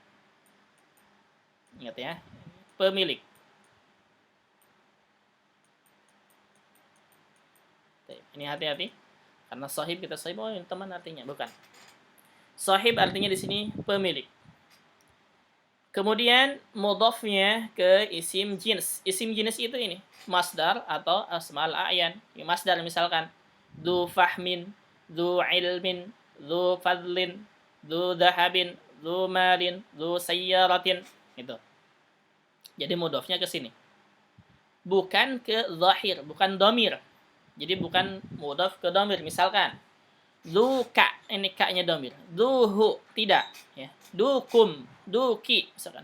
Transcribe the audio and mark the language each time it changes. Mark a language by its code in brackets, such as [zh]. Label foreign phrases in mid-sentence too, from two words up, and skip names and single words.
[id] Ingat ya, pemilik. Ini hati-hati. Karena sahib kita sahib, oh teman artinya, bukan. Sahib artinya di sini pemilik. Kemudian mudhafnya ke [ar] اسم جنس. اسم جنس [id] itu ini, masdar atau [ar] أسماء الأعيان. Masdar misalkan ذو فهمٍ، ذو علمٍ، ذو فضلٍ، ذو ذهبٍ، ذو مالٍ، ذو سياراتٍ. [id] Itu. Jadi mudhafnya ke sini. Bukan ke zahir, bukan domir. Jadi bukan mudhaf ke domir. Misalkan Duka, ini ka-nya domir. Duhu, tidak. Ya. Dukum, duki, misalkan.